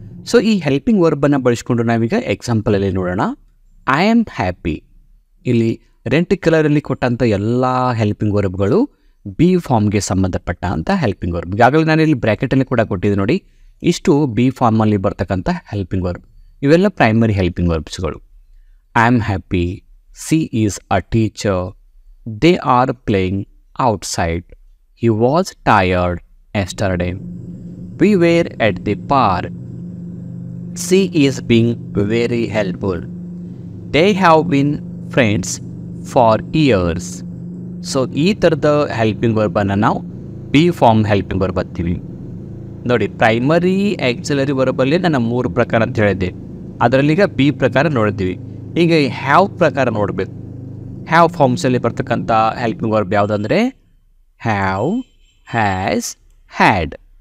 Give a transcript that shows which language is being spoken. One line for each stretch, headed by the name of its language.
Kannada: So ಈ helping ವರ್ಬನ್ನು ಬಳಸ್ಕೊಂಡು ನಾವೀಗ ಎಕ್ಸಾಂಪಲಲ್ಲಿ ನೋಡೋಣ.
English: I am happy.
Kannada: ಇಲ್ಲಿ ರೆಂಟ್ ಕಲರಲ್ಲಿ ಕೊಟ್ಟಂಥ ಎಲ್ಲ ಹೆಲ್ಪಿಂಗ್ ವರ್ಬ್ಗಳು ಬಿ ಫಾರ್ಮ್ಗೆ ಸಂಬಂಧಪಟ್ಟ ಅಂತ ಹೆಲ್ಪಿಂಗ್ ವರ್ಬ್. ಈಗಾಗಲೇ ನಾನು ಇಲ್ಲಿ ಬ್ರ್ಯಾಕೆಟಲ್ಲಿ ಕೂಡ ಕೊಟ್ಟಿದ್ದೆ ನೋಡಿ, ಇಷ್ಟು ಬಿ ಫಾರ್ಮಲ್ಲಿ ಬರ್ತಕ್ಕಂಥ ಹೆಲ್ಪಿಂಗ್ ವರ್ಬ್. ಇವೆಲ್ಲ primary helping ವರ್ಬ್ಸ್ಗಳು.
English: I am happy, she is a teacher, they are playing outside, he was tired yesterday, we were at the park, she is being very helpful, they have been friends for years.
Kannada: So ಈ ಥರದ helping ವರ್ಬನ್ನು ನಾವು B form helping verb ಅಂತೀವಿ. ನೋಡಿ, primary auxiliary ವರ್ಬಲ್ಲಿ ನಾನು 3 ಪ್ರಕಾರ ಅಂತ ಹೇಳಿದ್ದೆ, ಅದರಲ್ಲೀಗ B ಪ್ರಕಾರ ನೋಡಿದ್ದೀವಿ. ಈಗ ಹ್ಯಾವ್ ಪ್ರಕಾರ ನೋಡಬೇಕು. ಹ್ಯಾವ್ ಫಾರ್ಮ್ಸಲ್ಲಿ ಬರ್ತಕ್ಕಂಥ helping verb ಯಾವುದಂದರೆ have, has, had.